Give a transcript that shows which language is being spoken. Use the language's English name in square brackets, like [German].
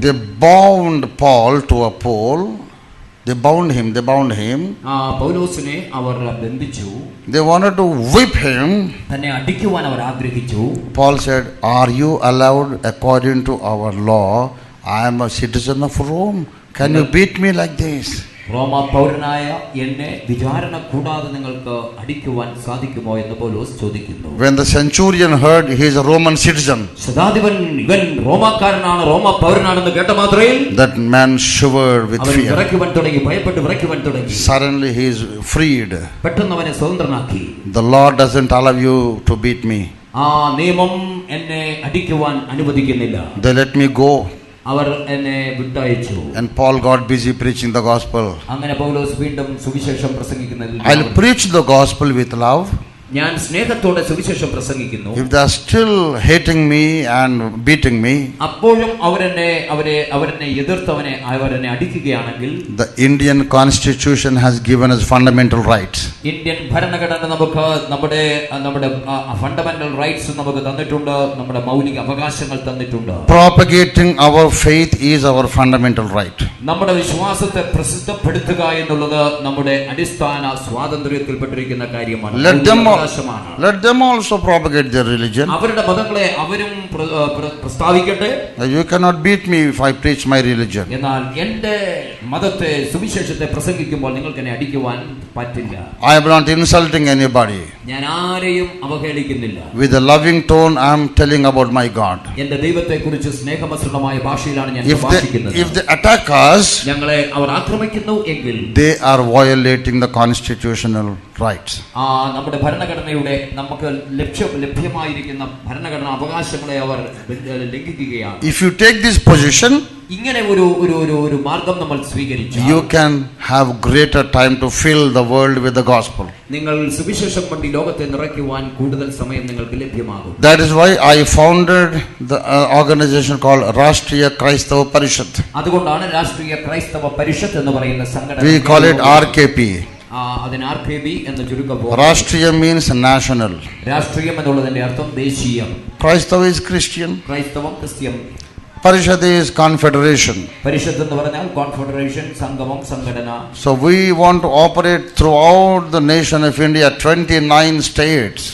[English] They bound Paul to a pole. They bound him. [Malayalam] പൗലോസിനെ അവർ ബന്ധിച്ചു. [English] They wanted to whip him. [Malayalam] തന്നെ അടിക്കുവാൻ അവർ ആഗ്രഹിച്ചു. [English] Paul said, "Are you allowed according to our law? I am a citizen of Rome. Can you beat me like this?" [Malayalam] റോമ പൗരനായ എന്നെ വിചാരണ കൂടാതെ നിങ്ങൾക്ക് അടിക്കുവാൻ സാധിക്കുമോ എന്ന് പൗലോസ് ചോദിക്കുന്നു. [English] When the centurion heard he is a Roman citizen, [Malayalam] ശതാധിപൻ ഇവൻ റോമാക്കാരനാണ്, റോമ പൗരനാണെന്ന് കേട്ട മാത്രയിൽ [English] that man shivered with [Malayalam] അവൻ [English] fear. [Malayalam] വിറയ്ക്കുവാൻ തുടങ്ങി, ഭയപ്പെട്ട് വിറയ്ക്കുവാൻ തുടങ്ങി. [English] Suddenly he is freed. [Malayalam] പെട്ടെന്ന് അവനെ സ്വതന്ത്രനാക്കി. [English] The law doesn't allow you to beat me. [Malayalam] ആ നിയമം എന്നെ അടിക്കുവാൻ അനുവദിക്കുന്നില്ല. [English] They let me go. [Malayalam] അവർ എന്നെ വിട്ടയച്ചു. [English] And Paul got busy preaching the gospel. [Malayalam] അങ്ങനെ പൗലോസ് വീണ്ടും സുവിശേഷം പ്രസംഗിക്കുന്നതിൽ, [English] I'll preach the gospel with love. [Malayalam] ഞാൻ സ്നേഹത്തോടെ സുവിശേഷം പ്രസംഗിക്കുന്നു. [English] If they are still hating me and beating me, [Malayalam] അപ്പോഴും അവരെന്നെ എതിർത്തവനെ അവരെന്നെ അടിക്കുകയാണെങ്കിൽ, [English] the Indian constitution has given us fundamental rights. [Malayalam] Indian ഭരണഘടന നമുക്ക് നമ്മുടെ [English] fundamental rights [Malayalam] നമുക്ക് തന്നിട്ടുണ്ട്, നമ്മുടെ മൗലിക അവകാശങ്ങൾ തന്നിട്ടുണ്ട്. [English] Propagating our faith is our fundamental right. [Malayalam] നമ്മുടെ വിശ്വാസത്തെ പ്രസിദ്ധപ്പെടുത്തുക എന്നുള്ളത് നമ്മുടെ അടിസ്ഥാന സ്വാതന്ത്ര്യത്തിൽപ്പെട്ടിരിക്കുന്ന കാര്യമാണ്. [English] Let them also propagate their religion. [Malayalam] അവരുടെ മതങ്ങളെ അവരും പ്രസ്താവിക്കട്ടെ. [English] You cannot beat me if I preach my religion. [Malayalam] എന്നാൽ എന്റെ മതത്തെ, സുവിശേഷത്തെ പ്രസംഗിക്കുമ്പോൾ നിങ്ങൾക്ക് എന്നെ അടിക്കുവാൻ പറ്റില്ല. [English] I am not insulting anybody. [Malayalam] ഞാൻ ആരെയും അവഹേളിക്കുന്നില്ല. [English] With a loving tone I am telling about my God. [Malayalam] എന്റെ ദൈവത്തെക്കുറിച്ച് സ്നേഹമസൃണമായ ഭാഷയിലാണ് ഞാൻ സംസാരിക്കുന്നത്. [English] If they attack us, [Malayalam] ഞങ്ങളെ അവർ ആക്രമിക്കുന്നു എങ്കിൽ [English] they are violating the constitutional rights. [Malayalam] നമ്മുടെ ഭരണഘടനയുടെ നമുക്ക് ലഭ്യമായിരിക്കുന്ന ഭരണഘടനാ അവകാശങ്ങളെ അവർ ലംഘിക്കുകയാണ്. [English] If you take this position, [Malayalam] ഇങ്ങനെ ഒരു മാർഗം നമ്മൾ സ്വീകരിച്ചു, [English] you can have greater time to fill the world with the gospel. [Malayalam] നിങ്ങൾ സുവിശേഷം കൊണ്ട് ലോകത്തെ നിറയ്ക്കുവാൻ കൂടുതൽ സമയം നിങ്ങൾക്ക് ലഭ്യമാകും. [English] That is why I founded the organization called Rashtriya Kraistava Parishad. [Malayalam] അതുകൊണ്ടാണ് രാഷ്ട്രീയ ക്രൈസ്തവ പരിഷത്ത് എന്ന് പറയുന്ന സംഘടന. [English] We call it RKP. [Malayalam] അതിന് RKP എന്ന് ചുരുക്കം. [English] Rashtriya means national. [Malayalam] രാഷ്ട്രീയം എന്നുള്ളതിന്റെ അർത്ഥം ദേശീയം. [English] Kraistava is Christian. [Malayalam] ക്രൈസ്തവം Christian. [English] Parishad is confederation. [Malayalam] പരിഷത്ത് എന്ന് പറഞ്ഞാൽ കോൺഫെഡറേഷൻ, സംഗമം, സംഘടന. [English] So we want to operate throughout the nation of India, 29 states.